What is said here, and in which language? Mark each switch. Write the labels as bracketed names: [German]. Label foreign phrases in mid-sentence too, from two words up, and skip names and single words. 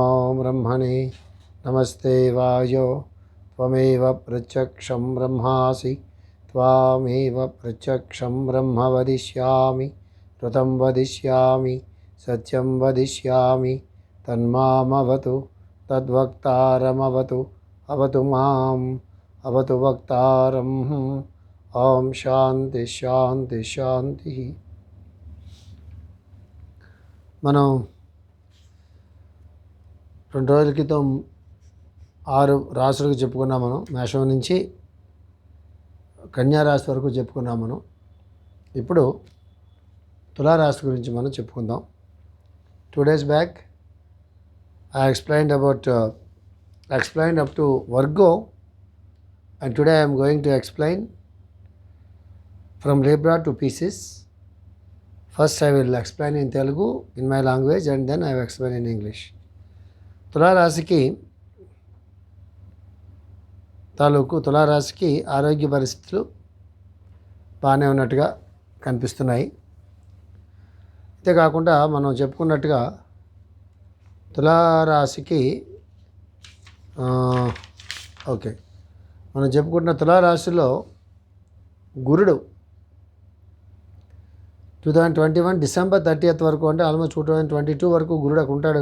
[Sanskrit] ब्रह्मणे नमस्ते वायो त्वमेव प्रत्यक्षं ब्रह्मासि त्वामेव प्रत्यक्षं ब्रह्म वदिष्यामि ऋतं वदिष्यामि सत्यं वदिष्यामि तन्मामवतु तद्वक्तारमवतु अवतु माम् अवतु वक्तारम् ओम शांति शांति शांति। [Telugu] మనం 2 రోజుల క్రితం 6 రాశులకు చెప్పుకున్నాం. మనం మేషం నుంచి కన్యా రాశి వరకు చెప్పుకున్నాం. మనం ఇప్పుడు తులారాశి గురించి మనం చెప్పుకుందాం. [English] 2 days back I explained up to Virgo, and today I am going to explain from Libra to Pisces. First I will explain in Telugu in my language and then I will explain in English. [Telugu] తులారాశికి ఆరోగ్య పరిస్థితులు బాగానే ఉన్నట్టుగా కనిపిస్తున్నాయి. అంతేకాకుండా మనం చెప్పుకున్నట్టుగా తులారాశికి మనం చెప్పుకుంటున్న తులారాశిలో గురుడు 2021 December 30th వరకు, అంటే ఆల్మోస్ట్ 2022 వరకు గురుడు అక్కడ ఉంటాడు.